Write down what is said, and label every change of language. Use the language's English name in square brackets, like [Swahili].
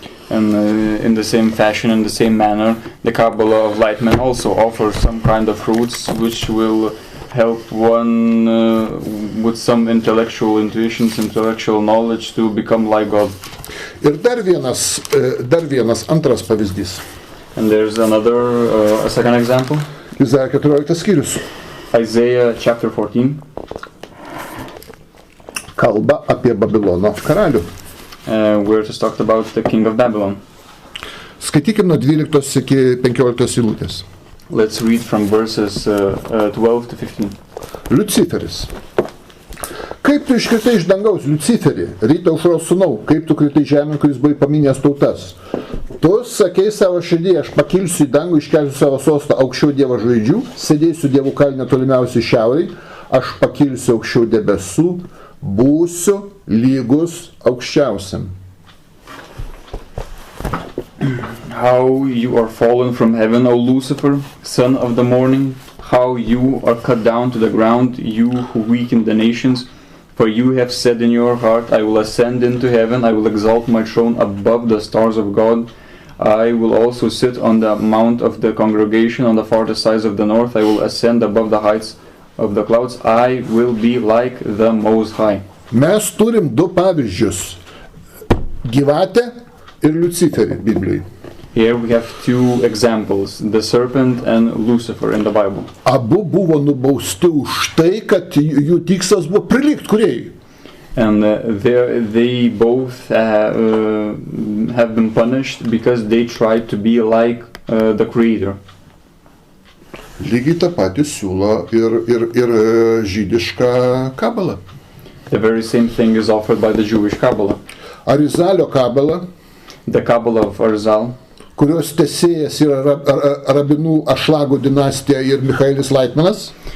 [English] And in the same fashion, in the same manner, the Kabbalah of Laitman also offers some kind of fruits which will help one with some intellectual intuitions, intellectual knowledge to become like God. [Lithuanian] Ir dar vienas antras pavyzdys. [English] And there's another, a second example. [Lithuanian] Izaijo 14 skyrius. [English] Isaiah chapter 14. [Lithuanian] Kalba apie Babilono karalių. [English] Where it is talked about the king of Babylon. [Lithuanian] Skaitykim nuo 12 iki 15 eilutės. [English] Let's read from verses 12 to 15. [Lithuanian] Luciferis. Kaip tu iškritai iš dangaus, Luciferį, ryto aušros sūnau, kaip tu kritai žemėn, kuris buvai paminęs tautas. Tu sakei savo širdyje, aš pakilsiu į dangų, iškelsiu savo sostą aukščiau Dievo žvaigždžių, sėdėsiu Dievo kalne tolimiausiai šiauriai, aš pakilsiu aukščiau debesų, būsiu lygus aukščiausiam. [English] How you are fallen from heaven, O Lucifer, son of the morning, how you are cut down to the ground, you who weaken the nations. For you have said in your heart, I will ascend into heaven, I will exalt my throne above the stars of God. I will also sit on the mount of the congregation on the farthest sides of the north. I will ascend above the heights of the clouds. I will be like the Most High. [Lithuanian] Mes turim du pavyzdžius. Gyvatę ir Luciferį Biblijai. [English] Here we have two examples, the serpent and Lucifer in the Bible. [Lithuanian] Abu buvo nubausti už tai, kad jų tikslas buvo prilygti kūrėjui. [English] And they both have been punished because they tried to be like the Creator. [Lithuanian] Lygiai tą patį siūlo ir žydiška kabala. [English] The very same thing is offered by the Jewish Kabbalah. [Lithuanian] Arizalio kabala, [English] the Kabbalah of Arizal, [Lithuanian] kurios tęsėjas yra rabinų Ašlago dinastija ir Michaelis Laitmanas,